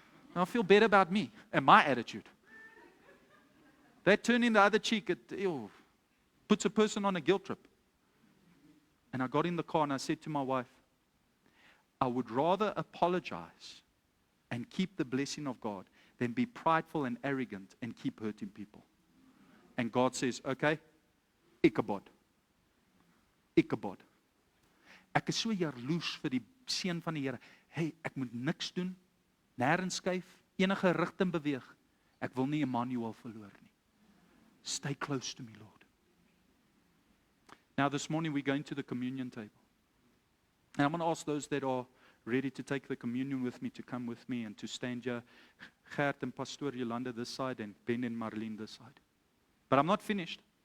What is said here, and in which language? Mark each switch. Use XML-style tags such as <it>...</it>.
<en>And I'll feel better about me and my attitude. That turning the other cheek, puts a person on a guilt trip. And I got in the car and I said to my wife, I would rather apologize and keep the blessing of God than be prideful and arrogant and keep hurting people. And God says, okay, Ichabod.</en> <af>Ek is so jaloers vir die seun van die Here. Hey, ek moet niks doen, nêrens skuif, enige rigting beweeg. Ek wil nie Emmanuel verloor nie.</af> <en>Stay close to me, Lord. Now this morning we're going to the communion table. And I'm going to ask those that are ready to take the communion with me to come with me and to stand here. Gert and Pastor Yolanda this side and Ben and Marlene this side. But I'm not finished.</en>